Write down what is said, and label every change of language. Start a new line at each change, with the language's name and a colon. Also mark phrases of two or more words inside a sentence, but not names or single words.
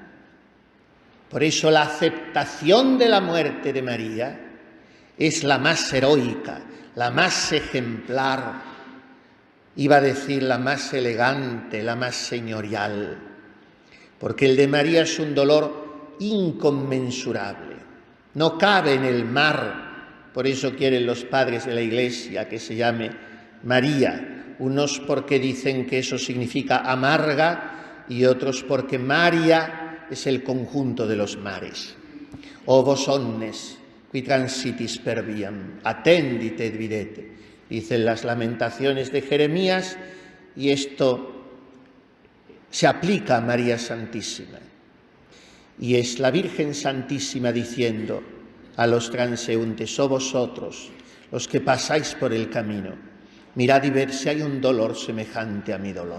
Spanish: Por eso la aceptación de la muerte de María es la más heroica, la más ejemplar, iba a decir la más elegante, la más señorial, porque el de María es un dolor inconmensurable, no cabe en el mar. Por eso quieren los padres de la Iglesia que se llame María, unos porque dicen que eso significa amarga y otros porque María es el conjunto de los mares.
Latin: O vos omnes, qui transitis per viam, attendite et videte,
Spanish: dicen las lamentaciones de Jeremías, y esto se aplica a María Santísima. Y es la Virgen Santísima diciendo a los transeúntes: oh vosotros, los que pasáis por el camino, mirad y ved si hay un dolor semejante a mi dolor.